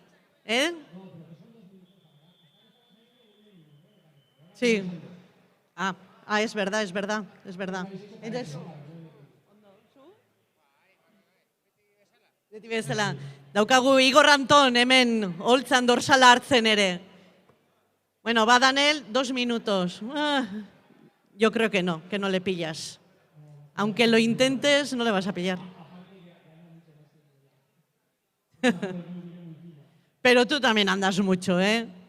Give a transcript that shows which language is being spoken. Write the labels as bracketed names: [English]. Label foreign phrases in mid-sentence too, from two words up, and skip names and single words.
[Spanish] Sí. Es verdad. Entonces, [Basque] beti bezala. Daukagu Igor Anton hemen holtzan dorsala hartzen ere. [Spanish] Bueno, va Daniel, 2 minutos. Yo creo que no le pillas. Aunque lo intentes, no le vas a pillar. Pero tú también andas mucho, ¿eh?